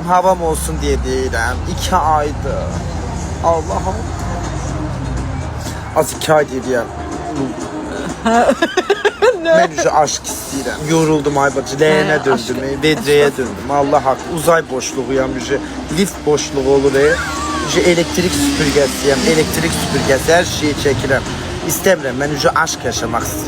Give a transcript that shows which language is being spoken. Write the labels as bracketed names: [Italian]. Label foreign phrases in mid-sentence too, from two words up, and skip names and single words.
[Azerbaijani] Havam olsun diye deyirəm. 2 aydı. Allah'ım. Az 2 ay deyirəm. [Turkish] Ben şu aşk [Azerbaijani] istəyirəm. Yoruldum ay bacı. Ləyənə döndüm. Vedrəyə döndüm. Allah haqq. [Turkish] Uzay boşluğuyam. [Azerbaijani] Lift boşluğu olur. Elektrik süpürgəsiyəm. Elektrik süpürgəsi. Hər şeyi çəkirəm. İstəmirəm. Mən aşk yaşamaq istəyirəm.